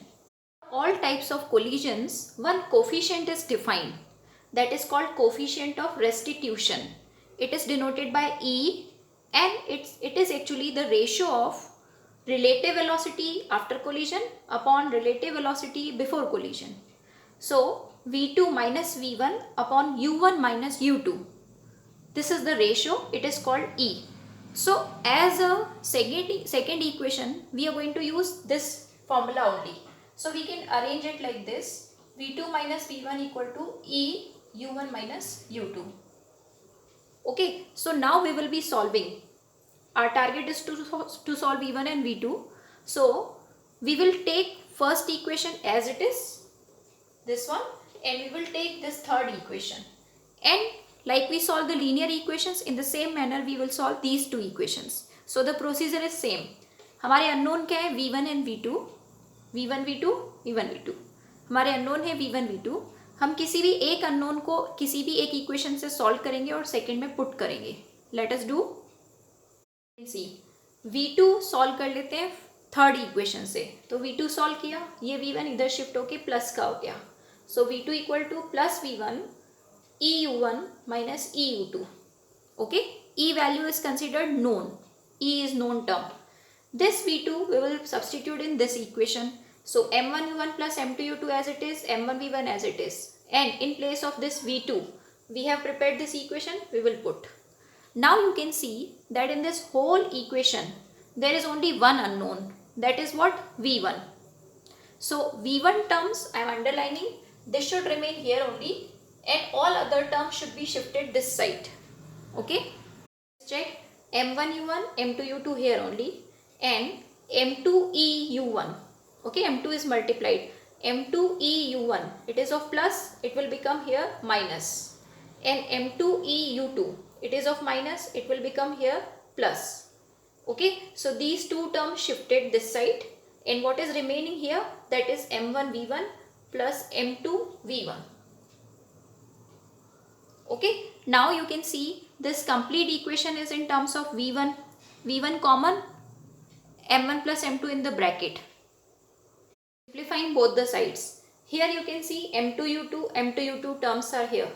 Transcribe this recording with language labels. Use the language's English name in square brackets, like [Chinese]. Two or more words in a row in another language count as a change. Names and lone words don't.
[English] All types of collisions, one coefficient is defined, that is called coefficient of restitution. It is denoted by E, and it is actually the ratio of relative velocity after collision upon relative velocity before collision. So v2 minus v1 upon u1 minus u2. This is the ratio, it is called E. So as a second equation, we are going to use this formula only. So we can arrange it like this, v2 minus v1 equal to E u1 minus u2. Okay, so now we will be solving. Our target is to solve v1 and v2. So we will take first equation as it is, this one, and we will take this third equation. And like we solve the linear equations, in the same manner we will solve these two equations. So the procedure is same. [Hindi] हमारे unknown क्या है? [English] v1 and v2, v1 v2, v1 v2. [Hindi] हमारे unknown है v1 v2. हम किसी भी एक unknown को किसी भी एक equation से solve करेंगे और second में put करेंगे. [English] Let us do. See, [Hindi] v2 solve कर लेते हैं [English] third equation [Hindi] से. तो v2 solve किया, ये v1 इधर शिफ्ट होके प्लस का हो गया. [English] So v2 equal to plus v1 eu1 minus eu2. Okay, e value is considered known. E is known term. This v2 we will substitute in this equation. So m1 u1 plus m2 u2 as it is, m1 v1 as it is. And in place of this v2, we have prepared this equation, we will put. Now you can see that in this whole equation, there is only one unknown. That is what? v1. So v1 terms I am underlining. This should remain here only, and all other terms should be shifted this side. Okay. Check m1 u1, m2 u2 here only, and m2 e u1. Okay, m2 is multiplied. m2 e u1, it is of plus, it will become here minus. And m2 e u2, it is of minus, it will become here plus. Okay, so these two terms shifted this side, and what is remaining here, that is m1 v1 plus m2 v1. Okay, now you can see this complete equation is in terms of v1 common, m1 plus m2 in the bracket. Simplifying both the sides. Here you can see m2 u2 terms are here.